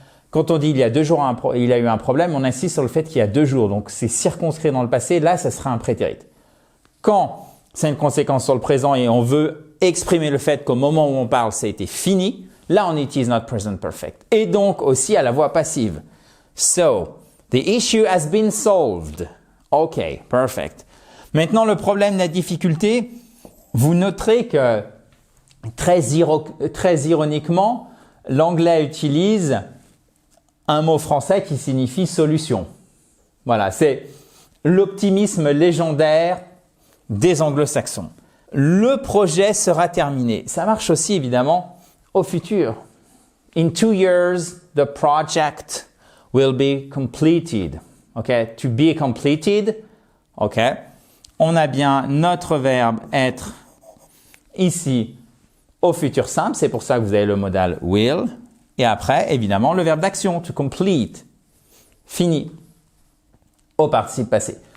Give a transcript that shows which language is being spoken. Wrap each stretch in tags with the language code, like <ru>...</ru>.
<fr>Quand on dit il y a 2 jours, il y a eu un problème, on insiste sur le fait qu'il y a 2 jours, donc c'est circonscrit dans le passé, là ça sera un prétérit. Quand c'est une conséquence sur le présent et on veut exprimer le fait qu'au moment où on parle, ça a été fini, là on utilise notre present perfect. Et donc aussi à la voix passive.</fr> <en>So, the issue has been solved. OK, perfect.</en> <fr>Maintenant, le problème, la difficulté, vous noterez que très ironiquement, l'anglais utilise un mot français qui signifie solution. Voilà, c'est l'optimisme légendaire des anglo-saxons. Le projet sera terminé. Ça marche aussi évidemment au futur.</fr> <en>In 2 years, the project will be completed. OK? To be completed. OK?</en> <fr>On a bien notre verbe être ici au futur simple. C'est pour ça que vous avez le modal will. Et après, évidemment, le verbe d'action. To complete. Fini. Au participe passé.</fr>